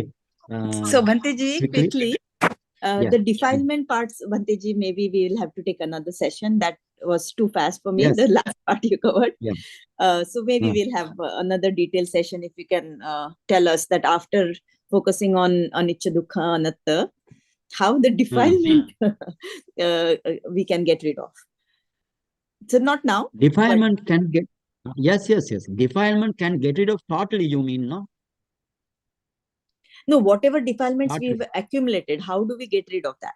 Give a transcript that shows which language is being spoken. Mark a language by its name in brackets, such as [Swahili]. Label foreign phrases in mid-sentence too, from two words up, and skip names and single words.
[English] So Bhanteji, quickly, Yeah. the defilement parts, Bhanteji, maybe we will have to take another session. That was too fast for me. Yes. The last part you covered. Yeah. So maybe we'll have another detailed session if you can tell us that after focusing on [Pali] anicca, dukkha, anatta, [English] how the defilement we can get rid of. So not now. Defilement can get, yes. Defilement can get rid of totally, you mean, no? No, whatever defilements Totally. we've accumulated, how do we get rid of that?